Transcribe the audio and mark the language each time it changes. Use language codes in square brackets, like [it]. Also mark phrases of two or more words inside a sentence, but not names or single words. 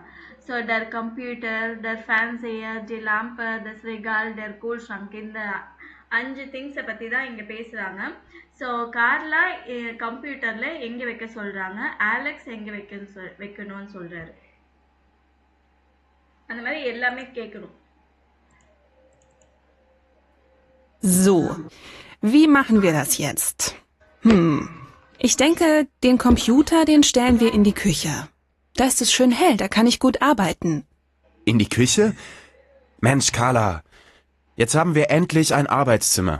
[de] So der Computer, der Fernseher, die Lampe, der Regal, der Kühlschrank. [ta] இந்த 5 திங்ஸை பற்றி தான் இங்கே பேசுகிறாங்க. ஸோ கார்லா கம்ப்யூட்டரில் எங்கே வைக்க சொல்கிறாங்க, ஆலெக்ஸ் எங்கே வைக்கணும்னு சொல்கிறாரு. அந்த மாதிரி எல்லாமே கேட்கணும். [de] So, wie machen wir das jetzt? Ich denke, den Computer, den stellen wir in die Küche. Da ist es schön hell, da kann ich gut arbeiten. In die Küche? Mensch, Carla, jetzt haben wir endlich ein Arbeitszimmer.